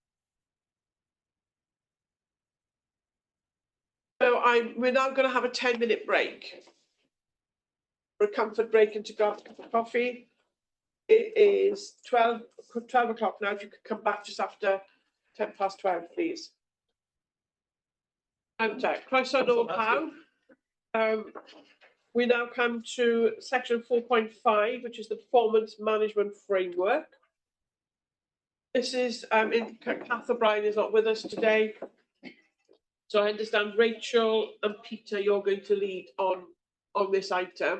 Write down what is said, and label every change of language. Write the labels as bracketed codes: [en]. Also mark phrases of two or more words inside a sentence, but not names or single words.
[en] So we're now going to have a 10-minute break. For a comfort break and to grab a cup of coffee. It is 12 o'clock now. If you could come back just after 12:10, please. [cy] Croeso nôl pawb. [en] We now come to section 4.5, which is the performance management framework. This is, Kath O'Brien is not with us today. So I understand Rachel and Peter, you're going to lead on this item.